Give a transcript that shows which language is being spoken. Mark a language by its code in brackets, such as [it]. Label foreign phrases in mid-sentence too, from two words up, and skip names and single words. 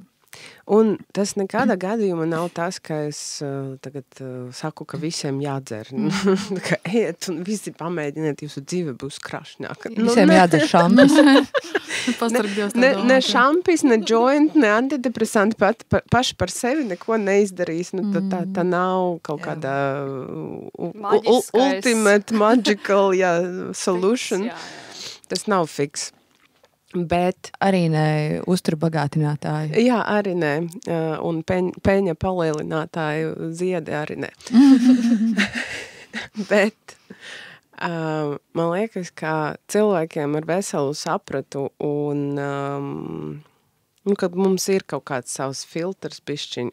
[lv] Un tas nekādā gadījumā nav tas, ka es tagad saku, ka visiem jādzer. Ka ejiet un visi pamēģiniet, jūsu dzīve būs krašņāka. Visiem jādzer šampis. Ne šampis, ne joint, ne antidepresanti paši par sevi neko neizdarīs. Tā nav kaut kāda [en] ultimate magical solution. [lv] Tas nav fiks. Bet arī ne uzturbagātinātāju. Jā, arī ne. Un peļņa palielinātāju ziedi arī ne. Bet man liekas, ka cilvēkiem ar veselu sapratu un kad mums ir kaut kāds savs filtrs bišķiņ.